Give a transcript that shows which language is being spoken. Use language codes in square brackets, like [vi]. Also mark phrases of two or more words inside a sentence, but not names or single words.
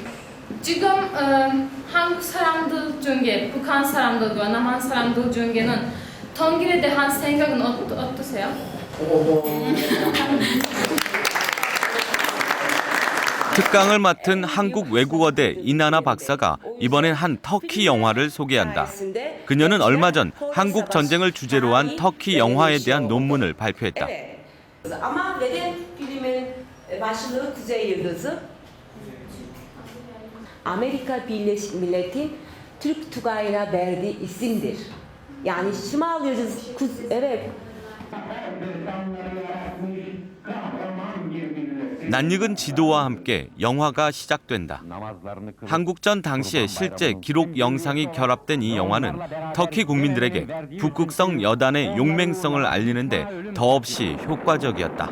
[ko] 지금 한국 사람들 중에 북한 사람들과 남한 사람들 중에는 통일에 대한 생각은 어떠세요? 특강을 맡은 한국 외국어대 이나나 박사가 이번엔 한 터키 영화를 소개한다. 그녀는 얼마 전 한국 전쟁을 주제로 한 터키 영화에 대한 논문을 발표했다. [tr] Ama neden filmin başlığı Kuzey Yıldızı? Amerika Birleşik Milletleri Türk Tugayı'na verdiği isimdir. Yani Şimal Yıldızı, evet. [ko] 낯익은 지도와 함께 영화가 시작된다. 한국전 당시의 실제 기록 영상이 결합된 이 영화는 터키 국민들에게 북극성 여단의 용맹성을 알리는데 더없이 효과적이었다.